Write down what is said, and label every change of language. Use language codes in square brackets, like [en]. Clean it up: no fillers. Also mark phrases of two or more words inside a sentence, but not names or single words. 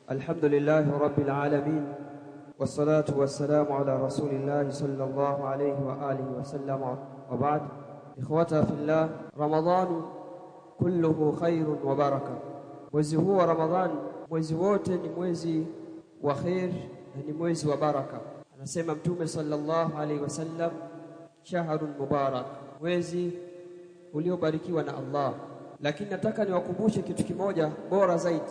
[ar] الحمد لله رب العالمين والصلاة والسلام على رسول الله صلى الله عليه وآله وسلم وبعد. إخوة في الله، رمضان كله خير وبركة. [sw] mwezi huu wa Ramadhan, mwezi wote ni mwezi wa khair, ni mwezi wa baraka. Anasema Mtume [ar] صلى الله عليه وسلم, شهر مبارك, [sw] mwezi uliobarikiwa na Allah. Lakini nataka niwakumbushe kitu kimoja bora zaidi.